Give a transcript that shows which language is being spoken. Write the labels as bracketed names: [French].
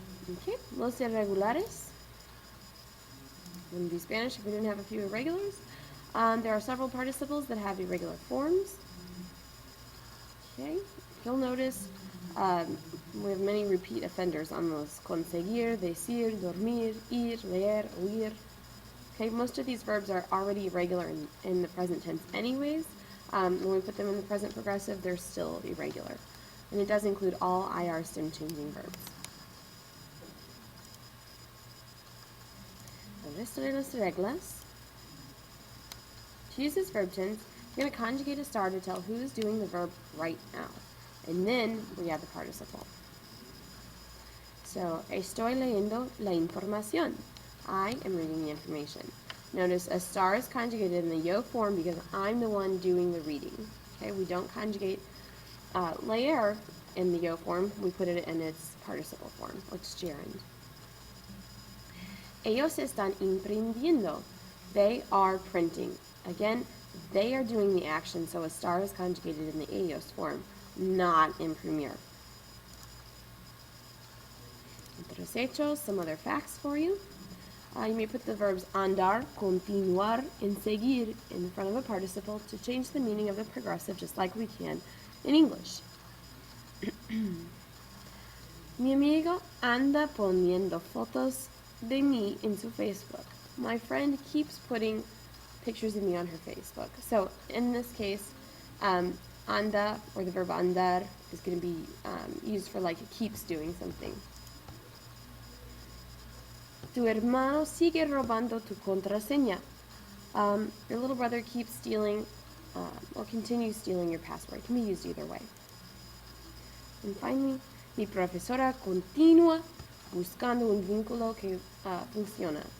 [English] Okay, [Spanish] los irregulares. [English] Wouldn't be Spanish if we didn't have a few irregulars. There are several participles that have irregular forms. Okay, you'll notice we have many repeat offenders on those. [Spanish] Conseguir, decir, dormir, ir, leer, oír. [English] Okay, most of these verbs are already irregular in the present tense anyways. When we put them in the present progressive, they're still irregular. And it does include all IR stem changing verbs. [Spanish] El resto de las reglas. [English] To use this verb tense, you're going to conjugate a star to tell who's doing the verb right now. And then we add the participle. [Spanish] So, estoy leyendo la información. [English] I am reading the information. Notice a star is conjugated in the yo form because I'm the one doing the reading. Okay, we don't conjugate leer in the yo form. We put it in its participle form, or its gerund. [Spanish] Ellos están imprimiendo. [English] They are printing. Again, they are doing the action, so a star is conjugated in the ellos form, not imprimir. [Spanish] Otros hechos, [English] some other facts for you. You may put the verbs andar, continuar, and seguir in front of a participle to change the meaning of the progressive just like we can in English. [Spanish] Mi amigo anda poniendo fotos de mí en su Facebook. [English] My friend keeps putting pictures of me on her Facebook. So in this case, anda, or the verb andar, is going to be used for like it keeps doing something. [Spanish] Tu hermano sigue robando tu contraseña. [English] Your little brother keeps stealing or continues stealing your password. It can be used either way. And finally, [Spanish] mi profesora continúa buscando un vínculo que funciona.